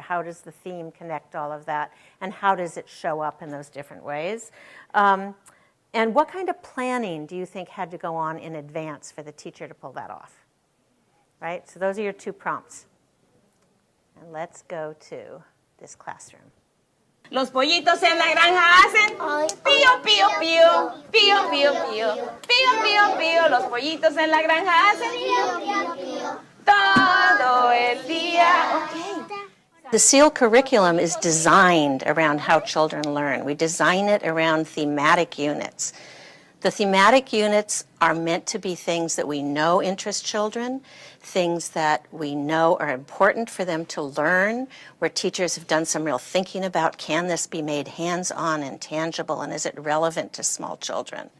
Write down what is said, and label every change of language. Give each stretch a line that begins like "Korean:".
English: How does the theme connect all of that, and how does it show up in those different ways? And what kind of planning do you think had to go on in advance for the teacher to pull that off? Right? So those are your 2 prompts. And let's go to this classroom.
Spanish: Los pollitos en la granja hacen pío, pío, pío, pío, pío, pío, pío, pío, pío. Los pollitos en la granja hacen pío, pío, pío, todo el día.
English: Okay. The SEAL curriculum is designed around how children learn. We design it around thematic units. The thematic units are meant to be things that we know interest children, things that we know are important for them to learn, where teachers have done some real thinking about, can this be made hands-on and tangible, and is it relevant to small children?